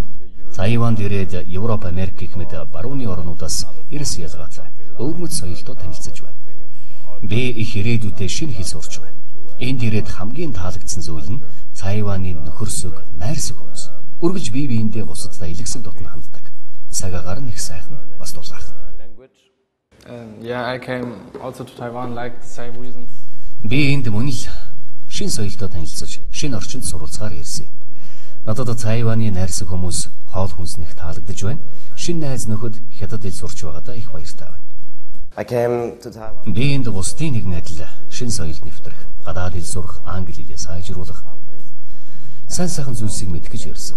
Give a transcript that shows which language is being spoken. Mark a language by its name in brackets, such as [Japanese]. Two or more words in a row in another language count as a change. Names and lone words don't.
[Mongolian] Тайванд ирээд Европ, Америк гэх мэт барууны орнуудаас ирсэн ялгаатай өвөрмөц соёлтой танилцж байна. Би их ирээдүйдээ шинэ хэл сурч байна. Энд ирээд хамгийн таалагдсан зүйл нь Тайваны нөхөрсөг, найрсаг хүмүүс. Үргэлж бие биендээ бусадтай илгэсэг дотно ханддаг. Цаг агаар нь их сайхан бас дулаах. [English] I came also to Taiwan like the same reasons. [Mongolian] Би энд мөн л шинэ соёлтой танилцж, шинэ орчинд суралцахаар ирсэн. Надад Тайваны найрсаг хүмүүс хоол хүнснэх таалагдж байна. Шинэ найз нөхөд хятад хэл сурч байгаадаа их баяртай байна. Би энд бусдын нэгэн адил шинэ соёлд нэвтрэх, гадаад хэл сурах, англи хэлээ сайжруулах, сайн сайхан зүйлсийг мэдэх гэж ирсэн.